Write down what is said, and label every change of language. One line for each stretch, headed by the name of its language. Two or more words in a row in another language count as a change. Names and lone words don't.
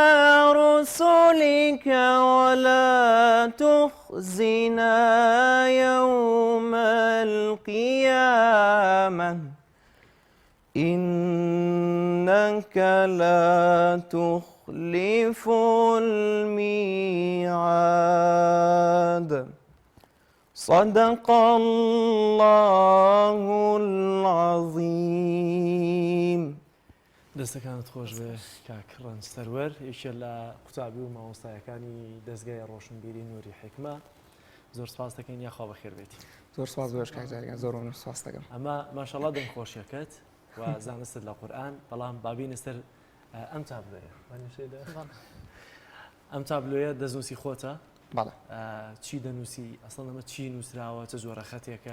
Arabic: رسلك ولا تخزنا يوم القيامة إنك لا تخلف الميعاد صدق الله العظيم.
Central Kurdish: دەستەکانت خۆش بێ کاک ڕەنج سەروەر یەکێ لە قوتابی و مامۆستایەکانی دەستگای ڕۆشنبیری نووری حکمە زۆر سپاس دەکەین یاخوا بەخێر بێتی. زۆر سپاس بۆش کاک جارێکان زۆر سپاس دەکەم. ئەمە ماشەڵڵا دڵخۆشیەکەت و زانستت لە قورئان بەڵام بابینە سەر ئەم تابلۆیە ئەم تابلۆیە دەستنووسی خۆتە چی دەنووسی ئەسڵ ئەمە چی نووسراوە چه جۆرە خەتێکە؟